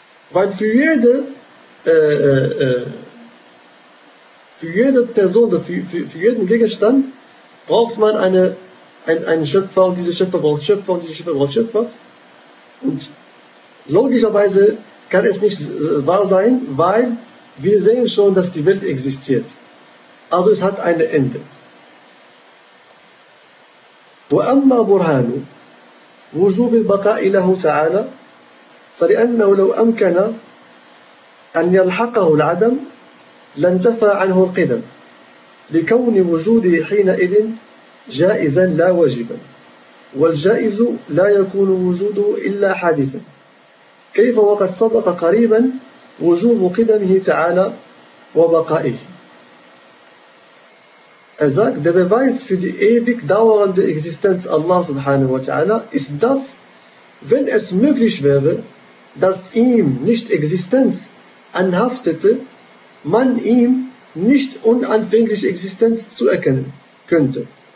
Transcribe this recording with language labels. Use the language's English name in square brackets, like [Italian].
[German] Weil für jede Gegenstand braucht man einen Schöpfer und dieser Schöpfer braucht Schöpfer und dieser Schöpfer braucht Schöpfer. Und logischerweise kann es nicht wahr sein, weil wir sehen schon, dass die Welt existiert. Also es hat ein Ende. [Arabic] وأما برهان وجوب البقاء له تعالى فلأنه لو أمكن أن يلحقه العدم لانتفى عنه القدم لكون وجوده حينئذ جائزا لا واجبا والجائز لا يكون وجوده إلا حادثا كيف وقد سبق قريبا وجوب قدمه تعالى وبقائه. [German] Er sagt, der Beweis für die ewig dauernde Existenz Allah subhanahu wa ta'ala ist, dass, wenn es möglich wäre, dass ihm nicht Existenz anhaftete, man ihm nicht unanfängliche Existenz zuerkennen könnte.